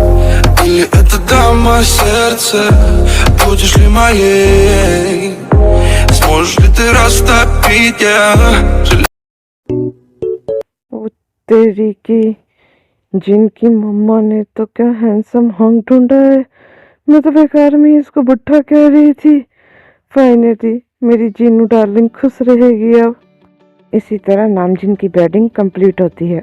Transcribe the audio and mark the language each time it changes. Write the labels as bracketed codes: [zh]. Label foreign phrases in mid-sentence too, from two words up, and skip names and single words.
[ru] Или это дама сердце, будешь ли моей? Можешь ли ты растопить, [hi] वो तेरी की जिनकी मम्मा ने तो क्या [en] handsome hung [hi] ढूंढा है। मैं तो बेकार में ही इसको बुढ़ा कह रही थी। फाइनली मेरी जीनू डार्लिंग खुश रहेगी अब। इसी तरह नामजिन की [en] wedding complete [hi] होती है।